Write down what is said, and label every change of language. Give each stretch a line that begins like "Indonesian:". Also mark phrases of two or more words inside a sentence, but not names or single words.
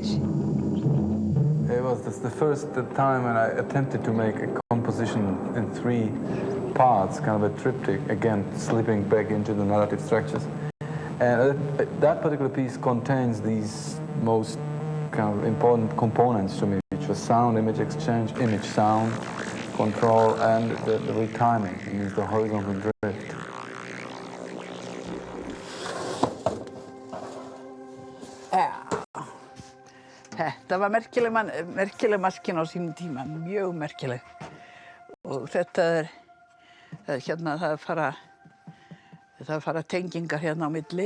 English: It was the first time when I attempted to make a composition in 3 parts, kind of a triptych, again, slipping back into the narrative structures. And that particular piece contains these most kind of important components to me, which was sound, image exchange, image, sound, control, and the retiming, means the horizontal drift.
Icelandic: Það var merkileg maskína á sínum tíma, mjög merkileg. Og þetta hérna, það fara tengingar hérna á milli.